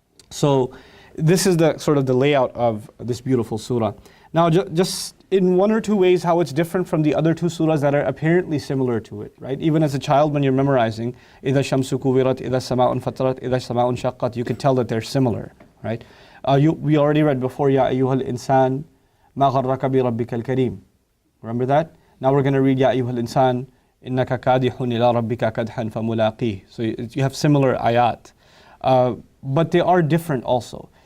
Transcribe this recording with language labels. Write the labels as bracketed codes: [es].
[en] So this is the sort of the layout of this beautiful surah. Now, just in 1 or 2 ways how it's different from the other 2 surahs that are apparently similar to it, right? Even as a child, when you're memorizing, [ar] إِذَا الشَّمْسُ كُوِّرَتْ إِذَا السَّمَاءُ انْفَطَرَتْ إِذَا السَّمَاءُ انْشَقَّتْ, [en] you could tell that they're similar, right? We already read before, [ar] يَا أَيُّهَا الْإِنسَانِ مَا غَرَّكَ بِرَبِّكَ الْكَرِيمِ. [en] Remember that? Now we're going to read, [ar] يَا أَيُّهَا الْإِنسَانِ إِنَّكَ كَادِحٌ إِلَىٰ رَبِّكَ كَدْحًا فَمُلَاقِيهِ. [en] So you have similar ayat. But they are different also.